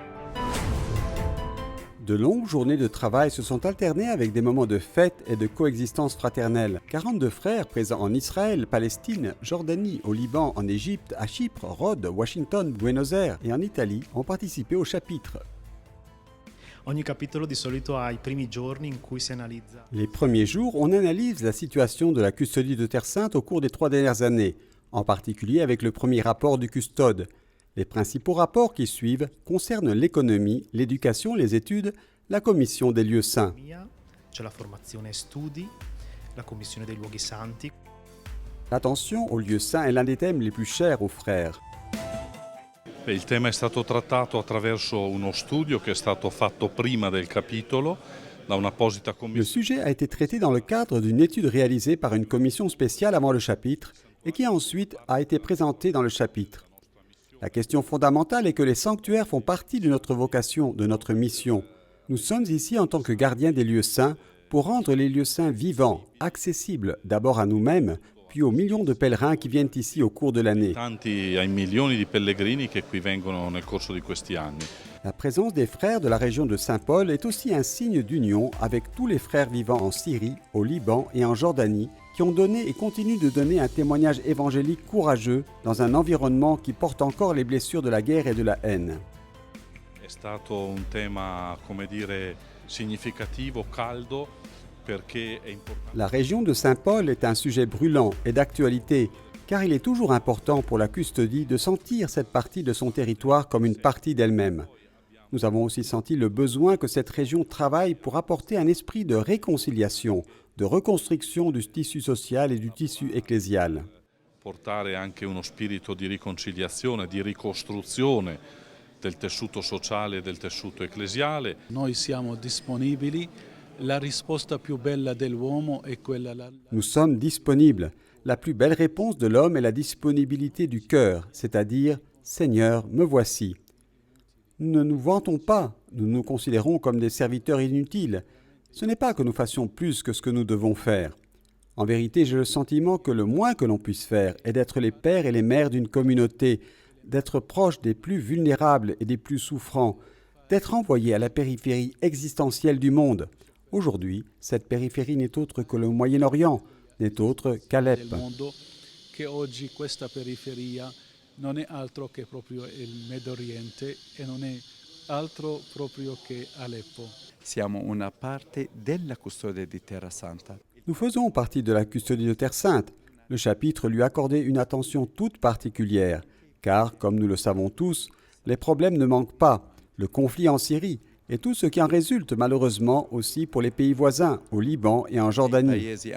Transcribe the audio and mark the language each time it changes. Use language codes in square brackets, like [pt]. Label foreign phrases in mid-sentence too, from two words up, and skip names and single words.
[fr] De longues journées de travail se sont alternées avec des moments de fête et de coexistence fraternelle. 42 frères présents en Israël, Palestine, Jordanie, au Liban, en Égypte, à Chypre, Rhodes, Washington, Buenos Aires et en Italie ont participé au chapitre. [it] Ogni capitolo di solito ha i primi giorni in cui si analizza. [fr] Les premiers jours, on analyse la situation de la custodie de Terre Sainte au cours des 3 dernières années, en particulier avec le premier rapport du custode. Les principaux rapports qui suivent concernent l'économie, l'éducation, les études, la commission des lieux saints. [it] C'è la formazione e studi, la commissione dei luoghi santi. [fr] L'attention aux lieux saints est l'un des thèmes les plus chers aux frères. [it] Il tema è stato trattato attraverso uno studio che è stato fatto prima del capitolo da un'apposita commissione. [fr] Le sujet a été traité dans le cadre d'une étude réalisée par une commission spéciale avant le chapitre et qui ensuite a été présentée dans le chapitre. La question fondamentale est que les sanctuaires font partie de notre vocation, de notre mission. Nous sommes ici en tant que gardiens des lieux saints pour rendre les lieux saints vivants, accessibles d'abord à nous-mêmes, puis aux millions de pèlerins qui viennent ici au cours de l'année. [it] Ai milioni di pellegrini che qui vengono nel corso di questi anni. [fr] La présence des frères de la région de Saint-Paul est aussi un signe d'union avec tous les frères vivant en Syrie, au Liban et en Jordanie qui ont donné et continuent de donner un témoignage évangélique courageux dans un environnement qui porte encore les blessures de la guerre et de la haine. [it] È stato un tema, come dire, significativo, caldo, perché è importante. [fr] La région de Saint-Paul est un sujet brûlant et d'actualité, car il est toujours important pour la custodie de sentir cette partie de son territoire comme une partie d'elle-même. Nous avons aussi senti le besoin que cette région travaille pour apporter un esprit de réconciliation, de reconstruction du tissu social et du tissu ecclésial. [it] Portare anche uno spirito di riconciliazione, di ricostruzione del tessuto sociale e del tessuto ecclesiale. Noi siamo disponibili, la risposta più bella dell'uomo è quella. [fr] Nous sommes disponibles. La plus belle réponse de l'homme est la disponibilité du cœur, c'est-à-dire « Seigneur, me voici ». Nous ne nous vantons pas, nous nous considérons comme des serviteurs inutiles. Ce n'est pas que nous fassions plus que ce que nous devons faire. En vérité, j'ai le sentiment que le moins que l'on puisse faire est d'être les pères et les mères d'une communauté, d'être proches des plus vulnérables et des plus souffrants, d'être envoyés à la périphérie existentielle du monde. Aujourd'hui, cette périphérie n'est autre que le Moyen-Orient, n'est autre qu'Alep. [it] Non è altro che proprio il Medio Oriente e non è altro proprio che Aleppo. Siamo una parte della custodia di Terra Santa. [fr] Nous faisons partie de la custodie de Terre Sainte. Le chapitre lui accordait une attention toute particulière, car, comme nous le savons tous, les problèmes ne manquent pas. Le conflit en Syrie et tout ce qui en résulte malheureusement aussi pour les pays voisins, au Liban et en Jordanie.